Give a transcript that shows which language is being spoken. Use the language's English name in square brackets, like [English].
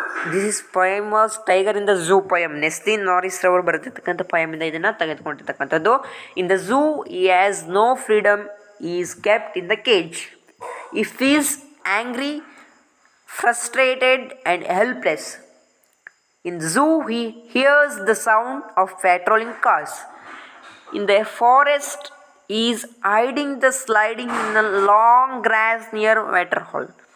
[English] This is poem was Tiger in the Zoo poem. [Kannada] Nestlin Norris ರವರು ಬರೆದಿರ್ತಕ್ಕಂಥ poem ಇಂದ ಇದನ್ನು ತೆಗೆದುಕೊಂಡಿರ್ತಕ್ಕಂಥದ್ದು. [English] In the zoo, he has no freedom. He is kept in the cage. He feels angry, frustrated, and helpless. In the zoo, he hears the sound of patrolling cars. In the forest, he is hiding the sliding in the long grass near waterhole.